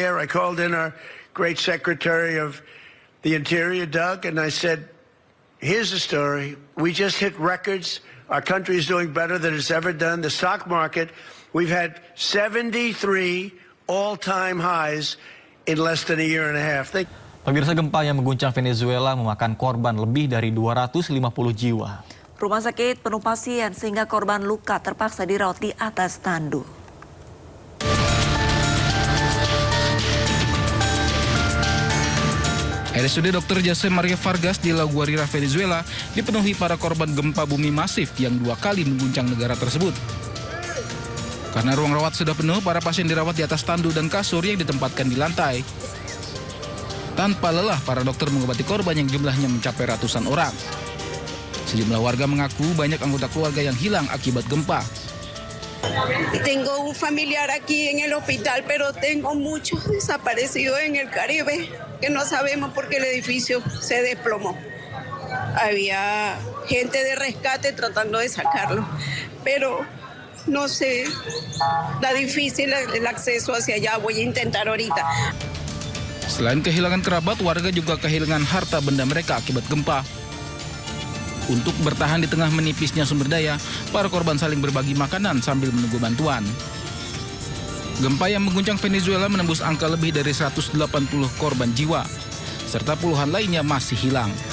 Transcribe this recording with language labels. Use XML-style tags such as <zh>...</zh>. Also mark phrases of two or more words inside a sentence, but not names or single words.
<en>I called in our great Secretary of the Interior, Doug, and I said, here's the story. We just hit records. Our country is doing better than it's ever done. The stock market, we've had 73 all-time highs in less than a year and a half.</en> <id>Pemirsa, gempa yang mengguncang Venezuela memakan korban lebih dari 250 jiwa. Rumah sakit penuh pasien sehingga korban luka terpaksa dirawat di atas tandu. RSUD Dr. Jose Maria Vargas di La Guaira, Venezuela dipenuhi para korban gempa bumi masif yang 2 kali mengguncang negara tersebut. Karena ruang rawat sudah penuh, para pasien dirawat di atas tandu dan kasur yang ditempatkan di lantai. Tanpa lelah, para dokter mengobati korban yang jumlahnya mencapai ratusan orang. Sejumlah warga mengaku banyak anggota keluarga yang hilang akibat gempa.</id> <es>Tengo un familiar aquí en el hospital, pero tengo muchos desaparecidos en el Caribe, que no sabemos por qué el edificio se desplomó. Había gente de rescate tratando de sacarlo, pero no sé, está difícil el acceso hacia allá, voy a intentar ahorita.</es> <id>Selain kehilangan kerabat, warga juga kehilangan harta benda mereka akibat gempa. Untuk bertahan di tengah menipisnya sumber daya, para korban saling berbagi makanan sambil menunggu bantuan. Gempa yang mengguncang Venezuela menembus angka lebih dari 180 korban jiwa, serta puluhan lainnya masih hilang.</id>